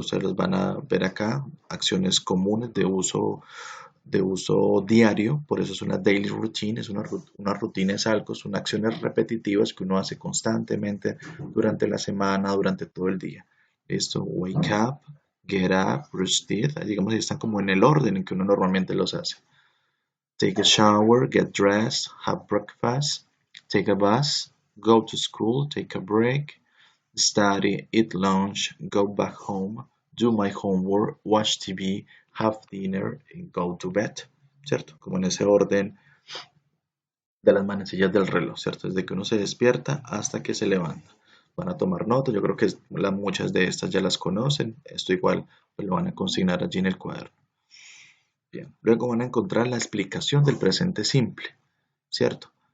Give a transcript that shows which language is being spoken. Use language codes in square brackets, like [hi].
[es] Ustedes los van a ver acá, acciones comunes de uso diario, por eso es una daily routine, una rutina, es algo, son acciones repetitivas que uno hace constantemente durante la semana, durante todo el día. Listo, [en] wake up, get up, brush teeth, [es] digamos, están como en el orden en que uno normalmente los hace. [en] Take a shower, get dressed, have breakfast, take a bus, go to school, take a break, study, eat lunch, go back home, do my homework, watch TV, have dinner and go to bed, [es] ¿cierto? Como en ese orden de las manecillas del reloj, ¿cierto? Desde que uno se despierta hasta que se levanta. Van a tomar nota, yo creo que muchas de estas ya las conocen, esto igual pues lo van a consignar allí en el cuaderno. Bien, luego van a encontrar la explicación del presente simple, ¿cierto?